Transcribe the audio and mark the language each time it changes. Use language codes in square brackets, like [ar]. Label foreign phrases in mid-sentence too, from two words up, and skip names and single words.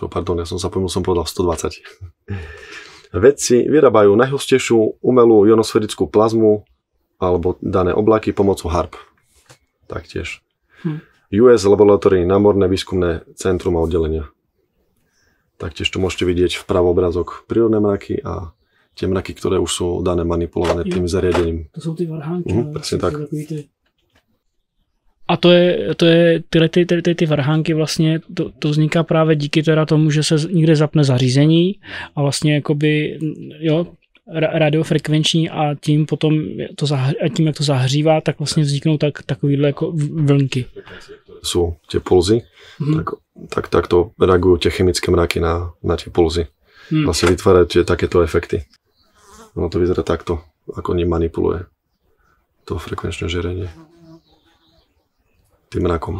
[sk] Pardon, ja som sa pomýlil, som povedal 120. Vedci vyrábajú najhustejšiu umelú ionosférickú plazmu alebo dané oblaky pomocou HARP. Taktiež. [en] US Laboratory, [sk] námorné výskumné centrum a oddelenia. Taktiež tu môžete vidieť vpravo obrázok prírodné mraky a tie mraky, ktoré už sú dané manipulované tým zariadením. [cs] To jsou ty varhánky. [sk] Presne tak. [cs] A to je ty varhánky vlastně, to vzniká právě díky teda tomu, že se někde zapne zařízení a vlastně jakoby, jo, radiofrekvenční a tím potom tím, jak to zahřívá, tak vlastně vzniknou takovýhle jako vlnky. [sk] Sú tie pulzy, tak to reagujú tie chemické mraky na tie pulzy. Vlastne vytvárajú takéto efekty. Ono to vyzerá takto, ako ním manipuluje to frekvenčné žiarenie tým mrakom.